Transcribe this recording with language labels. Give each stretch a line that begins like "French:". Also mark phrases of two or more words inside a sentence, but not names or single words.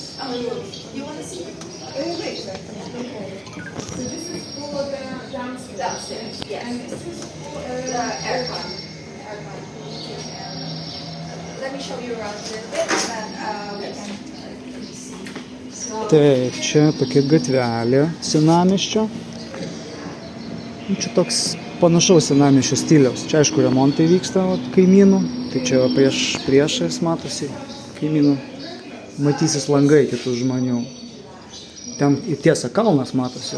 English: On the roof. You want to see it? Wait. So this is for the downstairs. Downstairs, yes. And this is for the aircon. Let me show you around a little bit and then we can see.
Lithuanian: Taip, čia tokia gatvelė senamiesčio. Čia toks panašaus senamiesčio stiliaus. Čia aišku remontai vyksta kaimynų. Tai čia priešais matosi kaimynų. Matysis langai kitų žmonių. Ten į tiesą kalnas matosi.